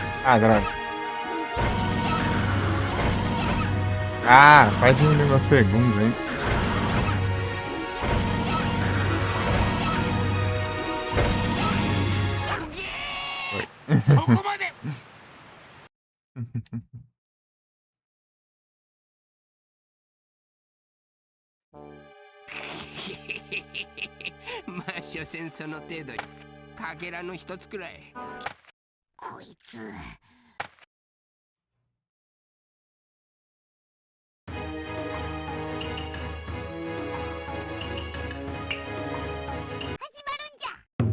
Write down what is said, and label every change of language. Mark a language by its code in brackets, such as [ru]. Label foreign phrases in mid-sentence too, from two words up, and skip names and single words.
[pt] Ah, droga. Ah, vai diminuir uns segundos, hein? Foi. [ja] そこまで。まあ所詮その程度。かけらの一つくらい。こいつ始まるんじゃ。